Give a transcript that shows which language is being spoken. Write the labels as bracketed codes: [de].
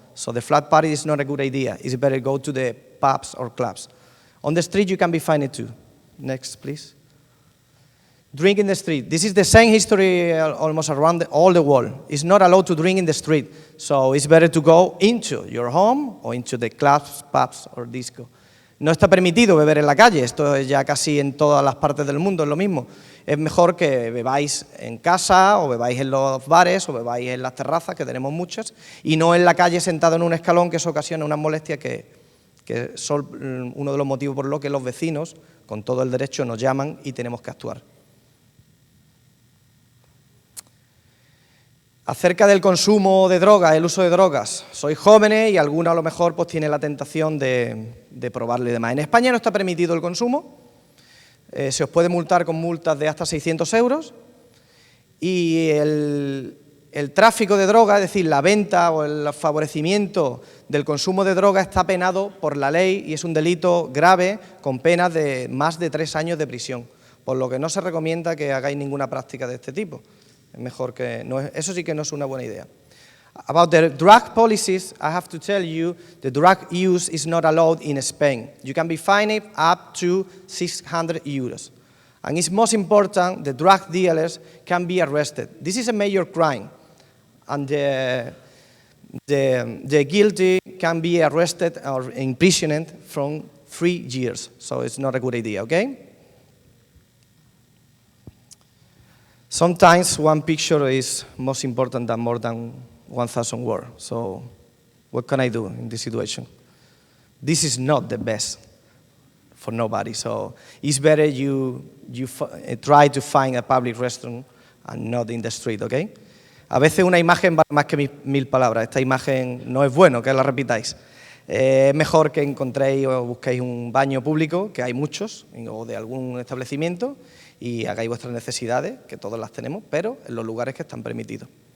[en] So the flat party is not a good idea. It's better go to the pubs or clubs. On the street, you can be fined too. Next, please. Drink in the street. This is the same history almost around all the world. It's not allowed to drink in the street. So it's better to go into your home or into the clubs, pubs or disco. [es] No está permitido beber en la calle. Esto es ya casi en todas las partes del mundo, es lo mismo. Es mejor que bebáis en casa o bebáis en los bares o bebáis en las terrazas, que tenemos muchas, y no en la calle sentado en un escalón, que eso ocasiona unas molestias que son uno de los motivos por los que los vecinos, con todo el derecho, nos llaman y tenemos que actuar. Acerca del consumo de drogas, el uso de drogas. Sois jóvenes y alguno a lo mejor pues, tiene la tentación de probarlo y demás. En España no está permitido el consumo. Se os puede multar con multas de hasta 600 euros. Y el tráfico de droga, es decir, la venta o el favorecimiento del consumo de droga está penado por la ley y es un delito grave con penas de más de 3 años de prisión. Por lo que no se recomienda que hagáis ninguna práctica de este tipo. Es mejor que no, eso sí que no es una buena idea. [en] About the drug policies, I have to tell you, the drug use is not allowed in Spain. You can be fined up to 600 euros. And it's most important, the drug dealers can be arrested. This is a major crime, and the guilty can be arrested or imprisoned from 3 years. So it's not a good idea, okay? Sometimes one picture is most important than more than 1,000 words. So what can I do in this situation? This is not the best for nobody. So it's better you try to find a public restaurant and not in the street, okay? [es] A veces una imagen vale más que 1000 palabras. Esta imagen no es bueno que la repitáis. Es mejor que encontréis o busquéis un baño público, que hay muchos, o de algún establecimiento, y hagáis vuestras necesidades, que todos las tenemos, pero en los lugares que están permitidos.